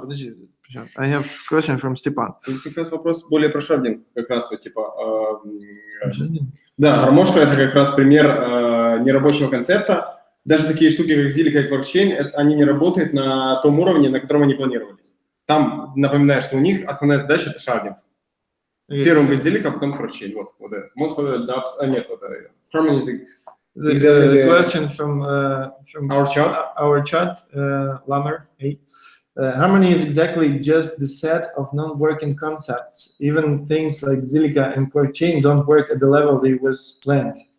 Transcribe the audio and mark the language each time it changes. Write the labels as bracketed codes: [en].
[ru] Подожди, [en] I have question from Степан. [ru] Как раз вопрос более про шардинг, как раз вот типа. Да, Ромошка это как раз пример нерабочего концепта. Даже такие штуки, как Zilliqa и Quarkchain, они не работают на том уровне, на котором они планировались. Там, напоминаю, что у них основная задача это шардинг. Первым будет Zilliqa, а потом Quarkchain. Вот это. [en] Most of the dApps, [ru] нет, вот это. [en] Harmony is The question from our chat, Lamer. Hey. Harmony is exactly just the set of non-working concepts. Even things like Zilliqa and Quarkchain don't work at the level they was planned.